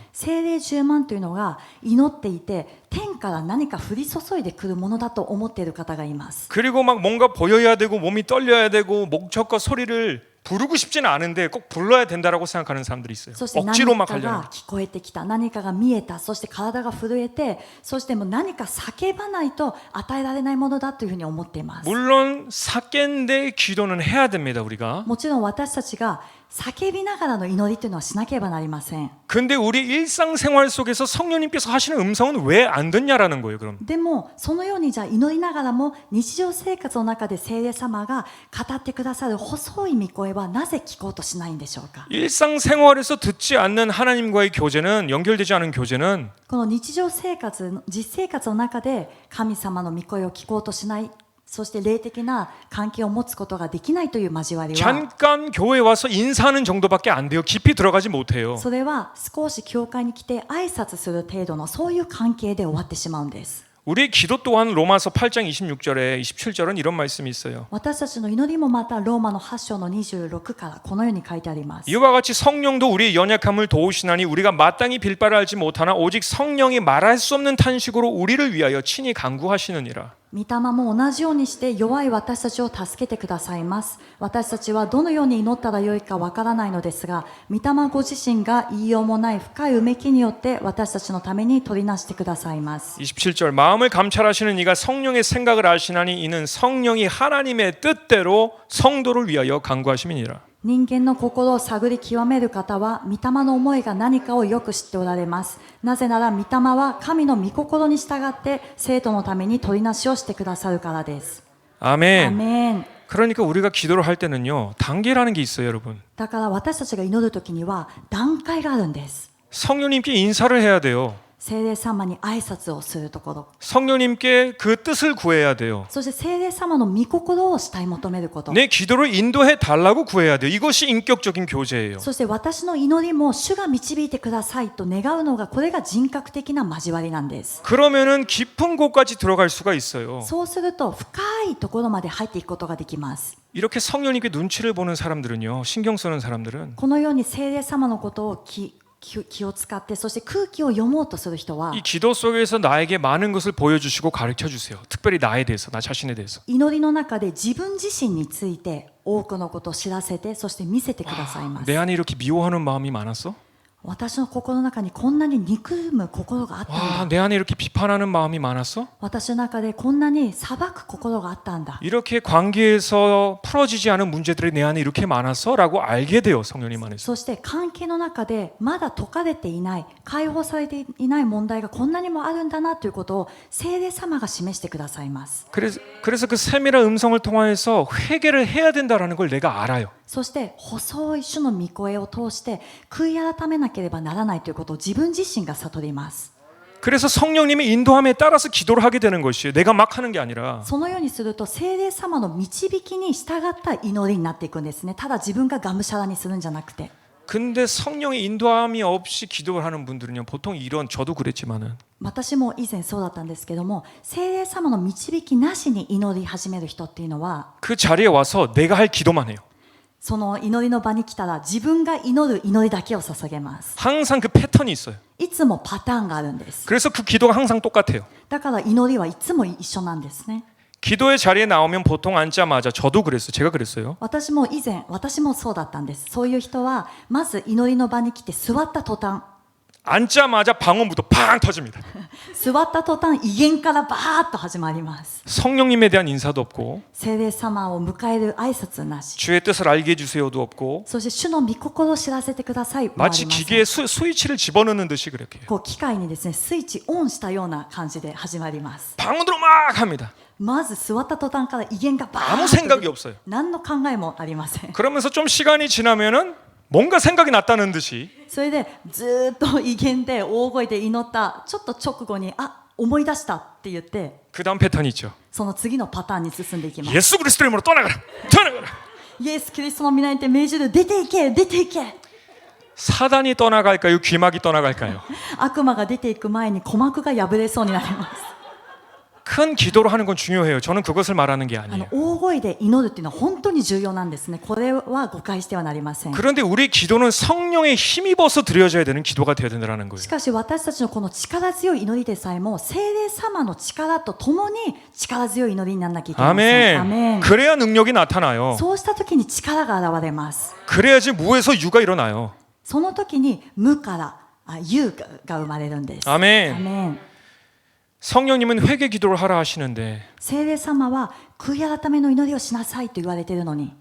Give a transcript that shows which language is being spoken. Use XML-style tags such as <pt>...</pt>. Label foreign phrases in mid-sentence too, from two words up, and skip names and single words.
<ja>聖霊充満というのが祈っていて天から何か降り注いでくるものだと思っている方がいます。</ja> <ko>그리고 막 뭔가 보여야 되고 몸이 떨려야 되고 목적과 소리를 부르고 싶지는 않은데 꼭 불러야 된다라고 생각하는 사람들이 있어요.</ko> <ja>そして何</ja> <ko>억지로 막</ko> <ja>か</ja> <ko>하려는.</ko> <ja>が聞こえてきた、何かが見えた、そして体が震えて、そしてもう何か叫ばないと与えられないものだというふうに思っています。</ja> <ko>물론 삭겐데 기도는 해야 됩니다, 우리가.</ko> <ja>もちろん私たちが叫びながらの祈りというのはしなければなりません。</ja> <ko>근데 우리 일상생활 속에서 성령님께서 하시는 음성은 왜 안 듣냐라는 거예요, 그럼.</ko> <ja>でもそのようにじゃあ祈りながらも日常生活の中で聖霊様が語ってくださる細い御声はなぜ聞こうとしないんでしょうか。</ja> <ko>일상생활에서 듣지 않는 하나님과의 교제는 연결되지 않은 교제는</ko> <ja>この日常生活、実生活の中で神様の御声を聞こうとしない、そして霊的な関係を持つことができないという交わりは、</ja> <ko>잠깐 교회 와서 인사하는 정도밖에 안 돼요. 깊이 들어가지 못해요.</ko> <ja>それは少し教会に来て挨拶する程度のそういう関係で終わってしまうんです。</ja> <ko>우리 기도 또한 로마서 8장 26절에 27절은 이런 말씀이 있어요.</ko> <ja>私たちの祈りもまたローマの8章の26からこのように書いてあります。</ja> <ko>이와 같이 성령도 우리의 연약함을 도우시나니 우리가 마땅히 빌 바를 알지 못하나 오직 성령이 말할 수 없는 탄식으로 우리를 위하여 친히 간구하시느니라.</ko> <ja>御霊も同じようにして弱い私たちを助けてくださいます。私たちはどのように祈ったらよいかわからないのですが、御霊ご自身が言いようもない深いうめきによって私たちのために取りなしてくださいます。</ja> <ko>27절 마음을 감찰하시는 이가 성령의 생각을 아시나니 이는 성령이 하나님의 뜻대로 성도를 위하여 간구하심이니라.</ko> <ja>人間の心を探り極める方は御霊の思いが何かをよく知っておられます。なぜなら御霊は神の御心に従って生徒のために取りなしをしてくださるからです。</ja> <ko>아멘.</ko> <ja>アメン。</ja> <ko>그러니까 우리가 기도를 할 때는요. 단계라는 게 있어요, 여러분.</ko> <ja>だから私たちが祈るときには段階があるんです。</ja> <ko>성령님께 인사를 해야 돼요.</ko> <ja>聖霊様に挨拶をするところ、</ja> <ko>성령님께 그 뜻을 구해야 돼요.</ko> <ja>そして聖霊様の御心を慕い求めること、</ja> <ko>내 기도를 인도해 달라고 구해야 돼요. 이것이 인격적인 교제예요.</ko> <ja>そして私の祈りも主が導いてくださいと願うのが、これが人格的な交わりなんです。</ja> <ko>그러면은 깊은 곳까지 들어갈 수가 있어요.</ko> <ja>そうすると深いところまで入っていくことができます。</ja> <ko>이렇게 성령님께 눈치를 보는 사람들은요. 신경 쓰는 사람들은</ko> <ja>このように聖霊様のことを気を使って、そして空気を読もうとする人は</ja> <ko>이 기도 속에서 나에게 많은 것을 보여주시고 가르쳐 주세요. 특별히 나에 대해서, 나 자신에 대해서.</ko> <ja>祈りの中で自分自身について多くのことを知らせて、そして見せてくださいます。</ja> <ko>내 안에 이렇게 미워하는 마음이 많았어?</ko> <ja>私の心の中にこんなに憎む心があったん</ja> <ko>와,</ko> <ja>だ。</ja> <ko>내 안에 이렇게 비판하는 마음이 많았어?</ko> <ja>私の中でこんなに裁く心があったんだ。</ja> <ko>이렇게 관계에서 풀어지지 않은 문제들이 내 안에 이렇게 많았어? 라고 알게 돼요. 성령님 안에서.</ko> <ja>そして関係の中でまだ解かれていない、解放されていない問題がこんなにもあるんだなということを聖霊様が示してくださいます。</ja> <ko>그래서 그 세밀한 음성을 통해서 회개를 해야 된다라는 걸 내가 알아요.</ko> <ja>そして細い主の御声を通して悔い改めなければならないということを自分自身が悟ります。</ja> <ko>그래서 성령님의 인도함에 따라서 기도를 하게 되는 것이에요. 내가 막 하는 게 아니라.</ko> <ja>そのようにすると聖霊様の導きに従った祈りになっていくんですね。ただ自分ががむしゃらにするんじゃなくて。</ja> <ko>근데 성령의 인도함이 없이 기도를 하는 분들은요. 보통 이런, 저도 그랬지만은</ko> <ja>私も以前そうだったんですけども、聖霊様の導きなしに祈り始める人っていうのは、</ja> <ko>그 자리에 와서 내가 할 기도만 해요.</ko> <ja>その祈りの場に来たら自分が祈る祈りだけを捧げます。</ja> <ko>항상 그 패턴이 있어요.</ko> <ja>いつもパターンがあるんです。</ja> <ko>그래서 그 기도가 항상 똑같아요.</ko> <ja>だから祈りはいつも一緒なんですね。</ja> <ko>기도의 자리에 나오면 보통 앉자마자 저도 그랬어요. 제가 그랬어요.</ko> <ja>私も以前、私もそうだったんです。そういう人はまず祈りの場に来て座った途端、</ja> <ko>앉자마자 방언부터 팡 터집니다.</ko> <ja>座った途端威厳からバーッと始まります。</ja> <ko>성령님에 대한 인사도 없고</ko> <ja>聖霊様を迎える挨拶なし、</ja> <ko>주의 뜻을 알게 해주세요도 없고</ko> <ja>そして主の御心を知らせてくださいもありま</ja> <ko>마치</ko> <ja>せん。</ja> <ko>기계에 스위치를 집어넣는 듯이 그렇게 해요.</ko> <ja>こう機械にですね、スイッチオンしたような感じで始まります。</ja> <ko>방언으로 막 합니다.</ko> <ja>まず座った途端から威厳がバー</ja> <ko>아무</ko> <ja>ッ</ja> <ko>생각이</ko> <ja>と</ja> <ko>없어요.</ko> <ja>何の考えもありません。</ja> <ko>그러면서 좀 시간이 지나면은 뭔가 생각이 났다는 듯이</ko> <ja>それでずーっと威厳で大声で祈ったちょっと直後に思い出したって言って</ja> <ko>그 다음 패턴이 있죠.</ko> <ja>その次のパターンに進んでいきます。</ja> <ko>예수 그리스도 이름으로 떠나가라. 떠나가라.</ko> <ja>イエス・キリストの皆にて命じる、出ていけ出ていけ。</ja> <ko>사단이 떠나갈까요? 귀막이 떠나갈까요?</ko> <ja>悪魔が出ていく前に鼓膜が破れそうになります。</ja> <ko>큰 기도를 하는 건 중요해요. 저는 그것을 말하는 게</ko> <ja>大</ja> <ko>아니에요.</ko> <ja>声で祈るっていうのは本当に重要なんですね。これは誤解してはなりません。</ja> <ko>그런데 우리 기도는 성령에 힘입어서 드려져야 되는 기도가 되어야 된다는 거예요.</ko> <ja>しかし私たちのこの力強い祈りでさえも聖霊様の力とともに力強い祈りにならなきゃいけません。アメ</ja> <ko>아멘.</ko> <ja>ン。</ja> <ko>그래야 능력이 나타나요.</ko> <ja>そうした時に力が現れます。</ja> <ko>그래야지 무에서 유가 일어나요.</ko> <ja>その時に無から有が生まれるんです。ア</ja> <ko>아멘.</ko> <ja>メン。</ja> <ko>성령님은 회개 기도를 하라 하시는데</ko> <ja>聖霊様は悔い改めの祈りをしなさいと言われているのに</ja>